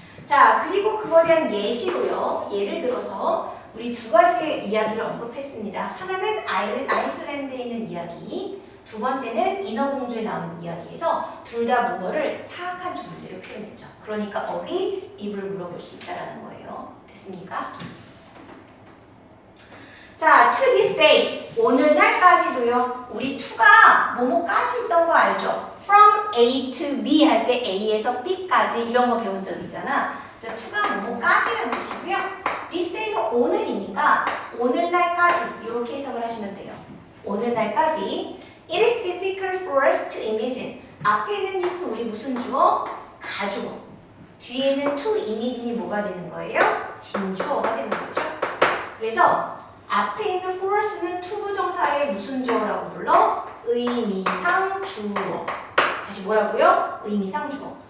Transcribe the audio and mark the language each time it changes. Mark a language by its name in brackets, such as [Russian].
[Korean] 자, 그리고 그거에 대한 예시로요. 예를 들어서 우리 두 가지의 이야기를 언급했습니다. 하나는 아이슬란드에 있는 이야기, 두 번째는 인어공주에 나오는 이야기에서 둘 다 문어를 사악한 존재로 표현했죠. 그러니까 어휘, 입을 물어볼 수 있다는 거예요. 됐습니까? [English] 자, to this day, [Korean] 오늘날까지도요. 우리 to가 뭐뭐까지 있던 거 알죠? [English] from A to B [Korean] 할 때 A에서 B까지 이런 거 배운 적 있잖아. 그래서 to가 뭐뭐까지라는 뜻이고요. this day는 오늘이니까 오늘날까지 이렇게 해석을 하시면 돼요. 오늘날까지 [English] It is difficult for us to imagine. [Korean] 앞에 있는 is는 우리 무슨 주어? 가주어. 뒤에 있는 [English] to imagine [Korean] 이 뭐가 되는 거예요? 진주어가 되는 거죠. 그래서 앞에 있는 for us는 to 부정사의 무슨 주어라고 불러? 의미상 주어. 다시 뭐라고요? 의미상 주어.